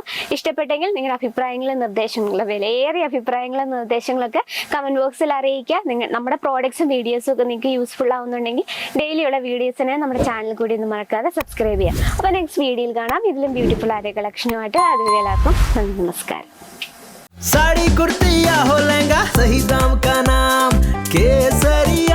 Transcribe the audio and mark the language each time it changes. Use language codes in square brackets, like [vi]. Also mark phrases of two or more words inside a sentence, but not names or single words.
[ml] ഇഷ്ടപ്പെട്ടെങ്കിൽ നിങ്ങളുടെ അഭിപ്രായങ്ങളും നിർദ്ദേശങ്ങളും, വിലയേറിയ അഭിപ്രായങ്ങളും നിർദ്ദേശങ്ങളൊക്കെ [en] comment boxil [ml] അറിയിക്കുക. നമ്മുടെ പ്രോഡക്ട്സും വീഡിയോസും ഒക്കെ നിങ്ങൾക്ക് യൂസ്ഫുൾ ഉള്ളാവുന്നുണ്ടെങ്കിൽ ഡെയിലിയുള്ള വീഡിയോസിനെ നമ്മുടെ ചാനൽ കൂടി ഒന്ന് മറക്കാതെ സബ്സ്ക്രൈബ് ചെയ്യാം. അപ്പോൾ [en] next videoyil [ml] കാണാം ഇതിലും ബ്യൂട്ടിഫുൾ ആയ കളക്ഷനുമായിട്ട്. അതുവരെ എല്ലാവർക്കും നമസ്കാരം. [hi] साड़ी कुर्ती या हो लहंगा, सही दाम का नाम केसर